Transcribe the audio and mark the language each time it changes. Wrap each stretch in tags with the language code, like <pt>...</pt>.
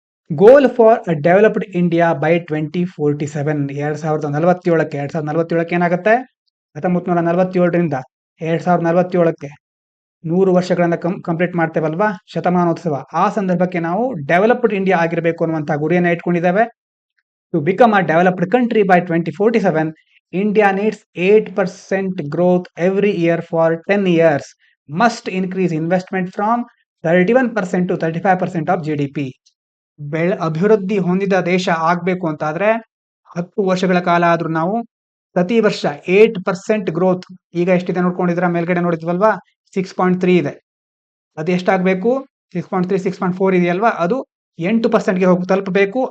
<en>goal for a developed India by 2047,</en> <kn>2047ಕ್ಕೆ ಏನಾಗುತ್ತೆ, 1947ರಿಂದ 2047ಕ್ಕೆ 100 ವರ್ಷಗಳನ್ನ complete ಮಾಡ್ತೇವಲ್ವಾ, ಶತಮಾನೋತ್ಸವ. ಆ ಸಂದರ್ಭಕ್ಕೆ ನಾವು ಡೆವಲಪ್ಡ್ ಇಂಡಿಯಾ ಆಗಿರಬೇಕು ಅನ್ನುವಂತಹ ಗುರಿಯನ್ನ ಇಟ್ಕೊಂಡಿದ್ದೇವೆ.</kn> <en>To become a developed country by 2047, India needs 8% growth every year for 10 years. Must increase investment from 31% to 35% of GDP.</en> <kn>ಅಭಿವೃದ್ಧಿ ಹೊಂದಿದ ದೇಶ ಆಗ್ಬೇಕು ಅಂತಾದ್ರೆ 10 ವರ್ಷಗಳ ಕಾಲ ಆದ್ರೂ ನಾವು ಪ್ರತಿ ವರ್ಷ 8% ಗ್ರೋತ್, ಈಗ ಎಷ್ಟಿದೆ ನೋಡ್ಕೊಂಡಿದ್ರ, ಮೇಲ್ಗಡೆ ನೋಡಿದ್ವಲ್ವಾ 6.3 ಇದೆ, ಅದು ಎಷ್ಟಾಗಬೇಕು, 6.3 6.4 ಇದೆಯಲ್ವಾ, ಅದು 8%ಗೆ ಹೋಗಿ ತಲುಪಬೇಕು.</kn>